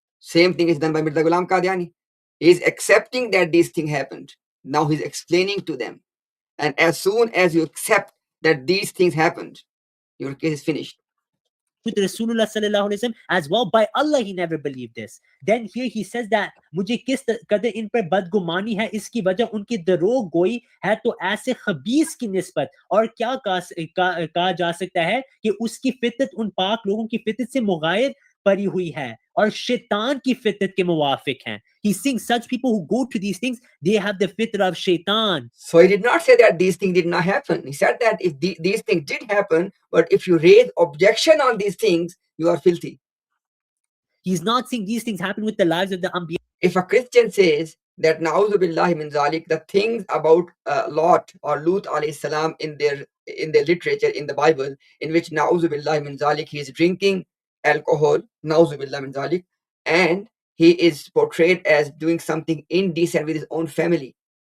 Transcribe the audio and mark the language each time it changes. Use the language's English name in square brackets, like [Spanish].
[English] Same thing is done by Mirza Ghulam Qadiani. He is accepting that these things happened. Now he's explaining to them. And as soon as you accept that these things happened, your case is finished. With Rasulullah sallallahu alaihi wasallam as well. By Allah, he never believed this. Then here he says that [Hindi] मुझे किस कदर इन पर बदगुमानी है, इसकी वजह उनकी दरोग गोई है, तो ऐसे खबीस की निस्बत और क्या कहा जा सकता है कि उसकी फितरत उन पाक लोगों की फितरत से मुगायर परी हुई है और शैतान की फितरत के मुवाफिक हैं. [English] He's saying such people who go to these things, they have the fitra of shaitan. So he did not say that these things did not happen. He said that if these things did happen, but if you raise objection on these things, you are filthy. He's not saying these things happen with the lives of the Anbiya. If a Christian says that na'udhu billahi min zalik, the things about Lot or Lut alayhi salam in their literature in the Bible, in which na'udhu billahi min zalik, he is drinking alcohol, na'udhu billahi min zalik, and he is portrayed as doing something indecent with his own family.